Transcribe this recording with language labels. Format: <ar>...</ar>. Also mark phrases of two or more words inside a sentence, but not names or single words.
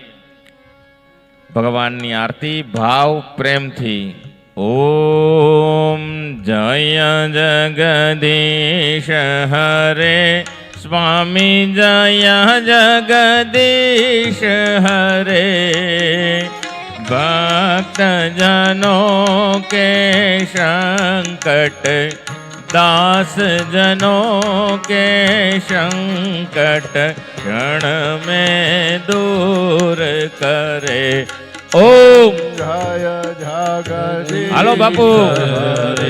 <gu>ભગવાનની આરતી ભાવ પ્રેમથી</gu> <hi>ओम जय जगदीश हरे स्वामी जय जगदीश हरे भक्तजनों के संकट दास जनों के संकट क्षण में दूर करे ओम जय जगदीश</hi> <gu>હાલો બાપુ</gu> <hi>હરે.</hi>